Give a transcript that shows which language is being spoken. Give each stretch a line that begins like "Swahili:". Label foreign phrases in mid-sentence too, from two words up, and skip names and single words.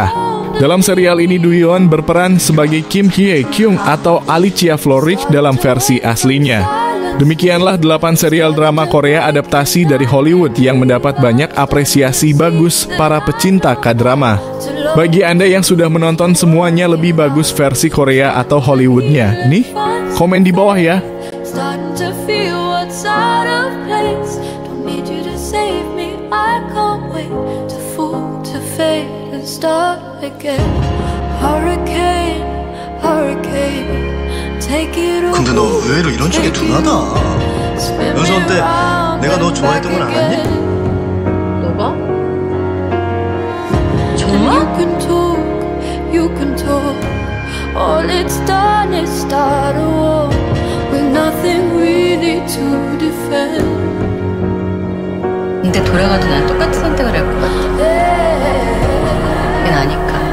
Indonesian: Dalam serial ini, Do-yeon berperan sebagai Kim Hye-kyung atau Alicia Florrick dalam versi aslinya. Demikianlah 8 serial drama Korea adaptasi dari Hollywood yang mendapat banyak apresiasi bagus para pecinta K-drama. Bagi Anda yang sudah menonton semuanya lebih bagus versi Korea atau Hollywoodnya, nih, komen di bawah ya.
Korean: 근데 너 의외로 이런 쪽이 둔하다. 연수원 때 내가 너 좋아했던 건 알았니? 너가? 정말?
English: You can talk. All it's done is start a war with nothing really to defend.
Korean: 근데 돌아가도 난 똑같은 선택을 할 것 같아. 그건 아닐까?